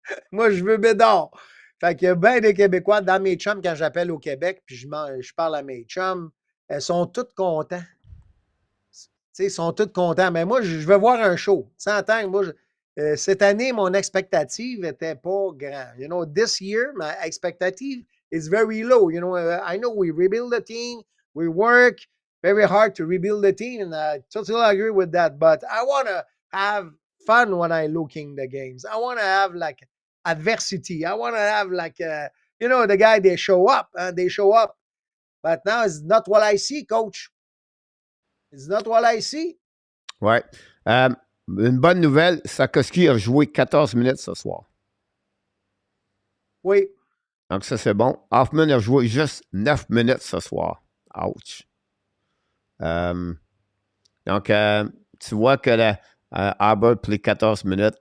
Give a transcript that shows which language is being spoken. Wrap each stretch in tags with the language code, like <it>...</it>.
<fr>Moi, je veux bédard. Fait qu'il y a bien des Québécois dans mes chums, quand j'appelle au Québec, puis je parle à mes chums, elles sont toutes contents. Tu sais, ils sont tous contents. Mais moi, je veux voir un show. Sans attendre, moi, cette année, mon expectative n'était pas grand.</fr> <en>You know, this year, my expectative is very low. You know, I know we rebuild the team, we work very hard to rebuild the team, and I totally agree with that. But I want to have fun when I looking the games. I want to have like adversity. I want to have like, you know, the guy, they show up, and they show up. But now it's not what I see, coach. It's not what I see.</en> <fr>Ouais. Une bonne nouvelle, Sakoski a joué 14 minutes ce soir. Oui. Donc, ça, c'est bon. Hoffman a joué juste 9 minutes ce soir. Ouch. Donc, tu vois que Albert plie 14 minutes.</fr>